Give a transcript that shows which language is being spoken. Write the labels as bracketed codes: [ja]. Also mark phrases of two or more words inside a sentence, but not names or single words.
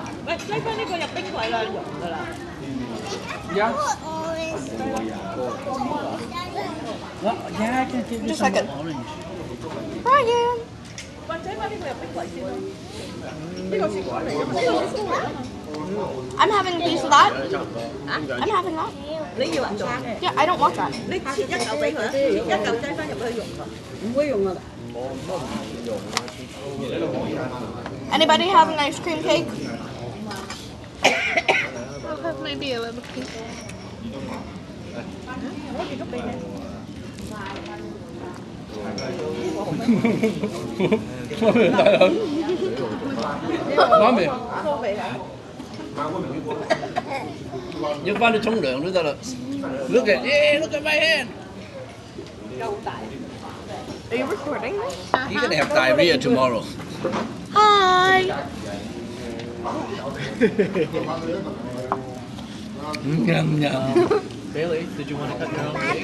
[yue] 擠翻呢個入冰櫃啦，溶㗎啦。 [en] Yeah. Well, yeah, I can give you Just some like it. orange. Brian. [yue] 或者翻呢個入冰櫃先啦。呢個雪糕嚟㗎嘛，呢個雪糕嚟㗎嘛。 [en] I'm having a piece of that. I'm having that. [yue] 你要啊？ [en] Yeah, I don't want that. [yue] 你切一嚿俾佢啊，切一嚿擠翻入去溶佢。唔會溶啊！ [en] Anybody have an ice cream cake? I'll have maybe a little piece. [yue] 我結束俾你。媽咪，多俾佢。要翻去沖涼都得啦。 [en] Look at my hand. [yue] 夠大。 [en] Are you recording this? You're gonna have diarrhea tomorrow. Hi. Yum yum. Bailey, did you want to cut your own cake?